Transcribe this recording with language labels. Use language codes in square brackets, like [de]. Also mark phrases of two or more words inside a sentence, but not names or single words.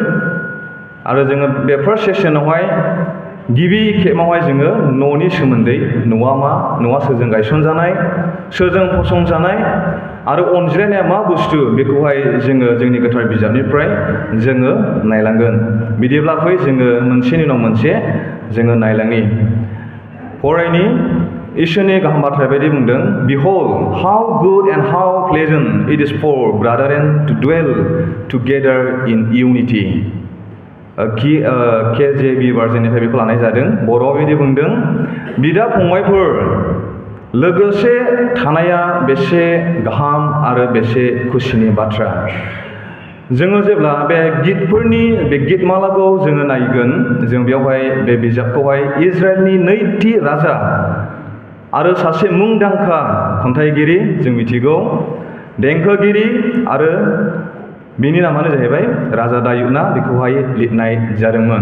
[brx] आरो जोङो बे फार्स्ट सेसनावहाय गिबि खेबावहाय जोङो न'नि सोमोन्दै, न'आ मा, न'आ सोरजों गायसनजानाय, सोरजों फसंजानाय आरो अनज्लायनाया मा बुस्थु बेखौहाय जोङो जोंनि गोथार बिजाबनिफ्राय जोङो नायलांगोन. बिदिब्ला फै जोङो मोनसेनि उनाव मोनसे जोङो नायलाङि. फरायनि इसोरनि गाहाम बाथ्राया बायदि बुंदों, [en] Behold, how good and how pleasant it is for brethren to dwell together in unity. [brx] KJV भार्जननिफ्राय बेखौ लानाय जादों. बर'आव बिदि बुंदों, बिदा फंबायफोर लोगोसे थानाया बेसे गाहाम आरो बेसे खुसिनि बाथ्रा. जोङो जेब्ला बे गितफोरनि बे गितमालाखौ जोङो नायगोन, जों बेवहाय बे बिजाबखौहाय इजराइलनि नैथि राजा आरो सासे मुंदांखा खन्थाइगिरि जों मिथिगौ, देंखोगिरि आरो बिनि नामानो जाहैबाय राजा दायुदआ बेखौहाय लिरनाय जादोंमोन.